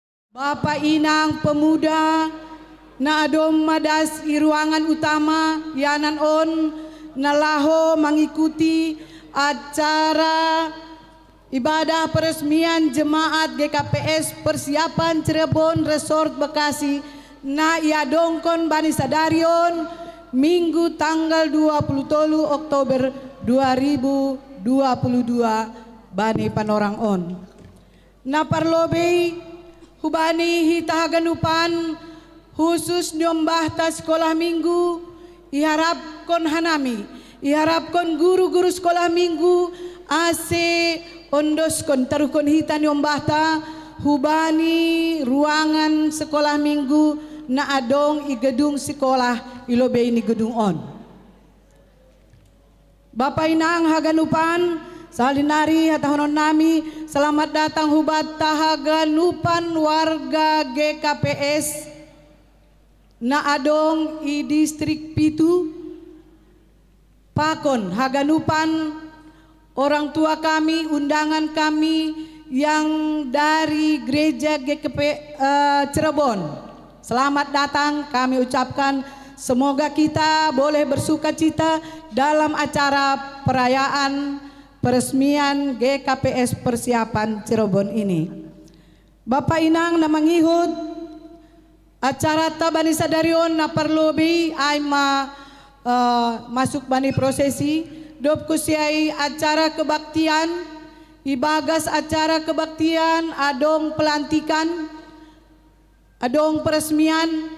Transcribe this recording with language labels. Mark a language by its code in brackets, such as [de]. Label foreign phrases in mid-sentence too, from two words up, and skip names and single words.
[bts] Bapak Inang Pemuda na adom madas i [id] ruangan utama [bts] yanan on nalaho [id] mengikuti acara ibadah peresmian jemaat GKPS Persiapan Cirebon Resort Bekasi [bts] na iadongkon bani sadarion [id] Minggu tanggal 23 Oktober 2022 [bts] bani panorang on. Na parlobei hubani hitahaganupan khusus nyombahta [id] sekolah minggu [bts] iharapkon hanami, iharapkon [id] guru-guru sekolah minggu [bts] ase ondoskon tarukon hita nyombahta hubani [id] ruangan sekolah minggu [bts] na adong i [id] gedung sekolah [bts] ilobei ni gedung on. Bapak Inang haganupan salinari hatahonon nami [id] selamat datang [bts] hubat tahaganupan warga GKPS na adong i distrik Pitu Pakon haganupan [id] orang tua kami, undangan kami yang dari gereja GKP Cirebon. Selamat datang kami ucapkan, semoga kita boleh bersukacita dalam acara perayaan peresmian GKPS Persiapan Cirebon ini. [bts] Bapak Inang na mangihut acara tabani sadarion na parlobi ay masuk bani prosesi dop kusiay [id] acara kebaktian [bts] ibagas [id] acara kebaktian [bts] adong pelantikan adong peresmian